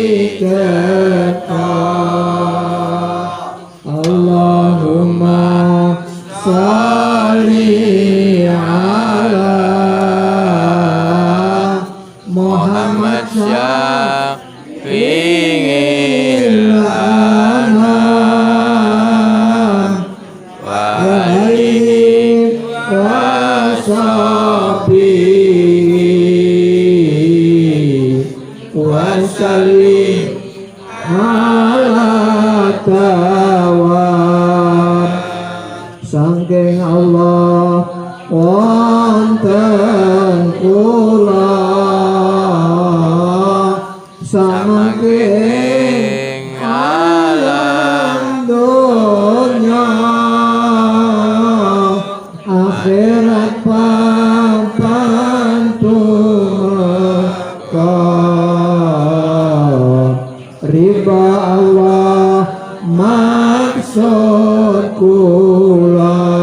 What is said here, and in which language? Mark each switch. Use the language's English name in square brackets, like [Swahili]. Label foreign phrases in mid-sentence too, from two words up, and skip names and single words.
[Arabic] اللهم صل على محمد شفيع الأنام وآله وصحبه وسلم على الدوام. [Javanese] Sangking Allah wonten kula saking alam dunya akhirat papan tumeka riba Allah maksud kula.